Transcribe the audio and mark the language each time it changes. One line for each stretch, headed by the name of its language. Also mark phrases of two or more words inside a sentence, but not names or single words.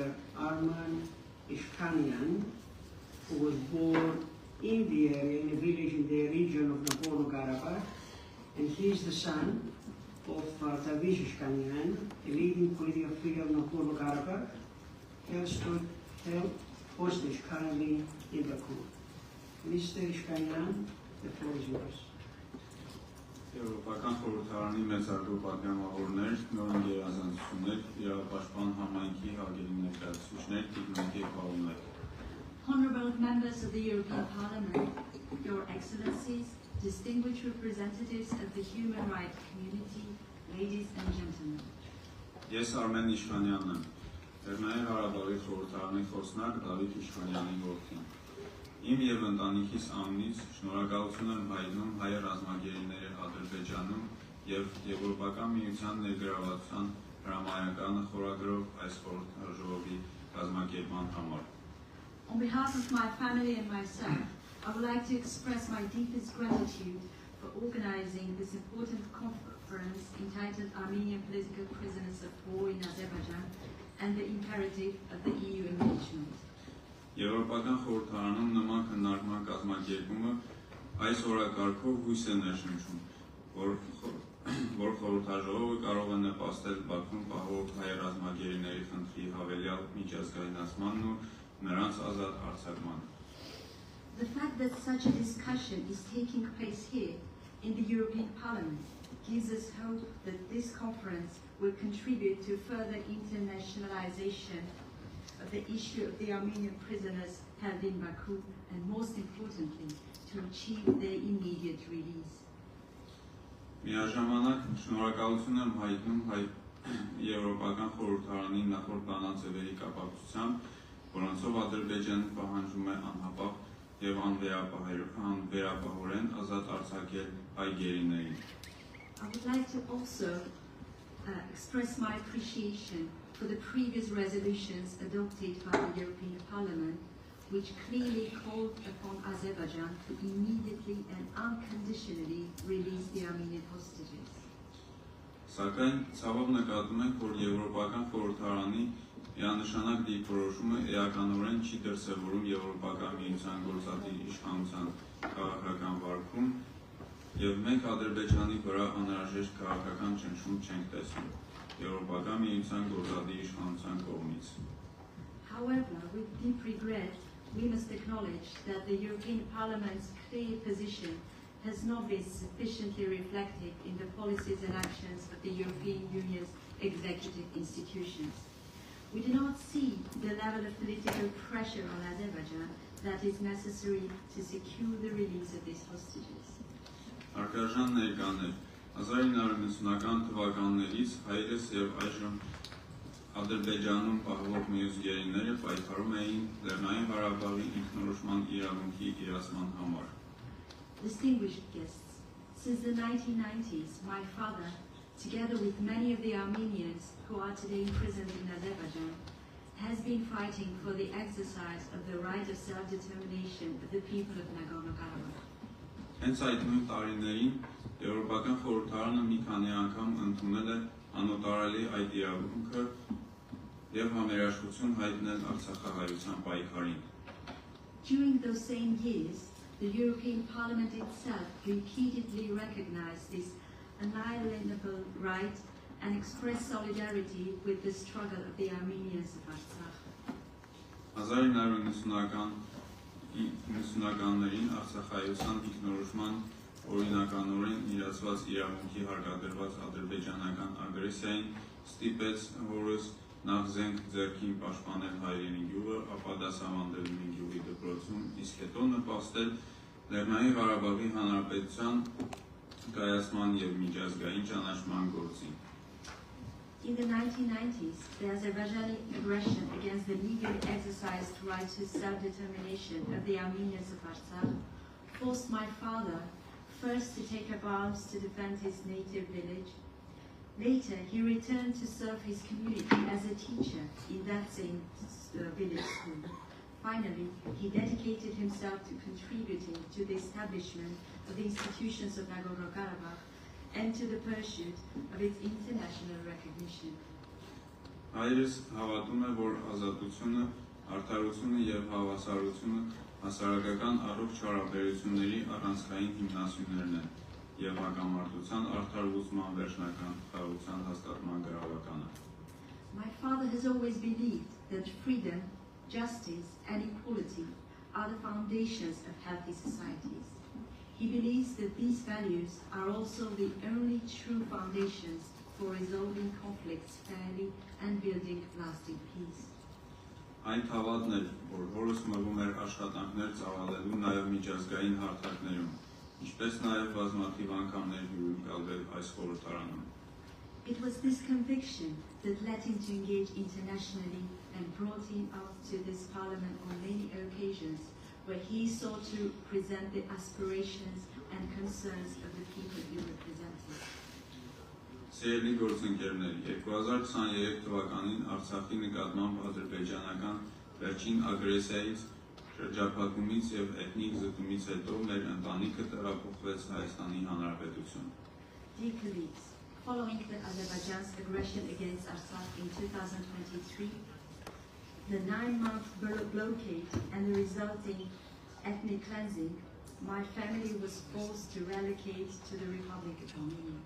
English: Arman Ishkanian, who was born in the area, in a village in the region of Nagorno-Karabakh, and he is the son of Tavish Ishkanyan, a leading political figure of Nagorno-Karabakh, held hostage currently in Baku. Mr. Ishkanyan, the floor is yours.
Armenian: Եվրոպական խորհրդարանի մեծարգո պատգամավորներ, նոր գերազանցություններ, իրավապաշտպան համայնքի հարգելի ներկայացուցիչներ, տիկնիկի պարոններ։
English: Honorable members of the European Parliament, Your Excellencies, distinguished representatives of the human rights community, ladies and gentlemen.
Armenian: Ես Արմեն Իշխանյանն եմ, Լեռնային Ղարաբաղի խորհրդարանի խոսնակ Դավիթ Իշխանյանի որդին։ Իմ եւ ընտանիքիս անունից շնորհակալություն եմ հայտնում հայ ռազմագերիների Ադրբեջանում եւ Եվրոպական միության ներգրավվածության հրամայականը խորագրով այս խորհրդաժողովի կազմակերպման համար։
English: On behalf of my family and myself, I would like to express my deepest gratitude for organizing this important conference entitled Armenian Political Prisoners of War in Azerbaijan and the Imperative of the EU Engagement.
Armenian: Եվրոպական խորհրդարանում նման քննարկման կազմակերպումը այս օրակարգով հույս է ներշնչում, որ խորհրդաժողովը կարող է նպաստել Բաքվում պահվող հայ ռազմագերիների խնդրի հավելյալ միջազգայնացմանն ու նրանց ազատ արձակմանը։
English: The fact that such a discussion is taking place here in the European Parliament gives us hope that this conference will contribute to further internationalization of the issue of the Armenian prisoners held in Baku and, most importantly, to achieve their immediate release.
Armenian: Միաժամանակ շնորհակալություն եմ հայտնում Եվրոպական խորհրդարանի նախորդ բանաձևերի կապակցությամբ, որոնցով Ադրբեջանը պահանջում է անհապաղ եւ անվերապահորեն ազատ արձակել հայ գերիներին։
English: I would like to also express my appreciation for the previous resolutions adopted by the European Parliament, which clearly called upon Azerbaijan to immediately and unconditionally release the Armenian hostages.
Armenian: Սակայն ցավով նկատում ենք, որ Եվրոպական խորհրդարանի միանշանակ դիրքորոշումը էականորեն չի դրսևորում Եվրոպական միության գործադիր իշխանության քաղաքական վարքում, եւ մենք Ադրբեջանի վրա անհրաժեշտ քաղաքական ճնշում չենք տեսնում Եվրոպական միության գործադիր իշխանության կողմից։
English: However, with deep regret, we must acknowledge that the European Parliament's clear position has not been sufficiently reflected in the policies and actions of the European Union's executive institutions. We do not see the level of political pressure on Azerbaijan that is necessary to secure the release of these hostages.
Armenian: Արկաժան ներկաներ 1990-ական թվականներից հայրս եւ այժմ Ադրբեջանում պահվող մյուս գերիները պայքարում էին Լեռնային Ղարաբաղի ինքնորոշման իրավունքի իրացման համար։
English: Distinguished guests, since the 1990s, my father, together with many of the Armenians who are today imprisoned in Azerbaijan, has been fighting for the exercise of the right of self-determination of the people of Nagorno-Karabakh.
Armenian: Հենց այդ նույն տարիներին Եվրոպական խորհրդարանը մի քանի անգամ ընդունել է անօտարալի այդ իրավունքը եւ համերաշխություն հայտնել Արցախահայության պայքարին։
English: During those same years, the European Parliament itself repeatedly recognized this unalienable right and expressed solidarity with the struggle of the Armenians of Artsakh.
Armenian: 1990-ականներին Արցախայության ինքնորոշման օրինականորեն իրացված իրավունքի հարկադրված ադրբեջանական ագրեսիային ստիպեց հորս նախ զենք ձեռքին պաշտպանել հայրենի գյուղը, ապա դասավանդել մի գյուղի դպրոցում, իսկ հետո նպաստել Լեռնային Ղարաբաղի Հանրապետության կայացման եւ միջազգային ճանաչման գործին։
English: In the 1990s, the Azerbaijani aggression against the legally exercised right to self-determination of the Armenians of Artsakh forced my father first to take up arms to defend his native village. Later, he returned to serve his community as a teacher in that same village school. Finally, he dedicated himself to contributing to the establishment of the institutions of Nagorno-Karabakh and to the pursuit of its international recognition.
Armenian: Հայրս հավատում է, որ ազատությունը, արդարությունը եւ հավասարությունը հասարակական առողջ հարաբերությունների առանցքային հիմնասյուներն են և հակամարտության արդար լուծման վերջնական խաղաղության հաստատման գրավականը։
English: My father has always believed that freedom, justice, and equality are the foundations of healthy societies. He believes that these values are also the only true foundations for resolving conflicts fairly and building lasting peace.
Armenian: Այն հավատն էր, որ հորս մղում էր աշխատանքներ ծավալելու նաև միջազգային հարթակներում, ինչպես նաև բազմաթիվ անգամներ հյուրընկալվել այս խորհրդարանում։
English: It was this conviction that led him to engage internationally and brought him out to this parliament on many occasions where he sought to present the aspirations and concerns of the people he represented.
Armenian: Սիրելի գործընկերներ, 2023 թվականին Արցախի նկատմամբ ադրբեջանական վերջին ագրեսիայից, շրջափակումից և էթնիկ զտումից հետո մեր ընտանիքը տեղափոխվեց Հայաստանի Հանրապետություն։
English: Dear colleagues, following the Azerbaijan's aggression against Artsakh in 2023, the 9-month blockade and the resulting ethnic cleansing, my family was forced to relocate to the Republic of Armenia.